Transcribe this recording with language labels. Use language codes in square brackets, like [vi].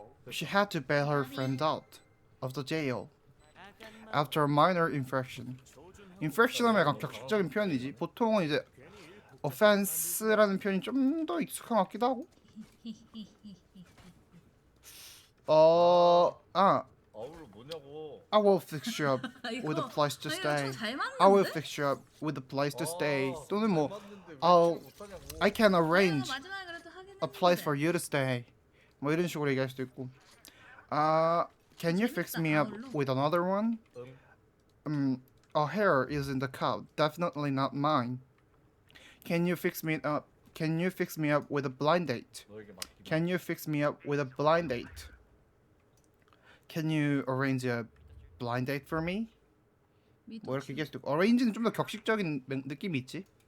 [en] She had to bail her friend out of the jail after a minor infraction. [ko] infraction하면 약간 격식적인 표현이지. 보통은 이제 offense라는 표현이 좀 더 익숙한 것 같기도 하고. 아우를 뭐냐고. [en] I will fix you up with a place to stay. I will fix you up with a place to stay. [ko] 또는 뭐 [en] I can arrange a place for you to stay. [ko] 뭐 이런 식으로 얘기할 수도 있고. [en] Can you fix me up with another one? A hair is in the cup. Definitely not mine. Can you fix me up? Can you fix me up with a blind date? [ko] 너에게 맡기면. [en] Can you fix me up with a blind date? Can you arrange a blind date for me? [ko] 뭐 이렇게 얘기할 수도 있고. arrange는 좀 더 격식적인 느낌이 있지.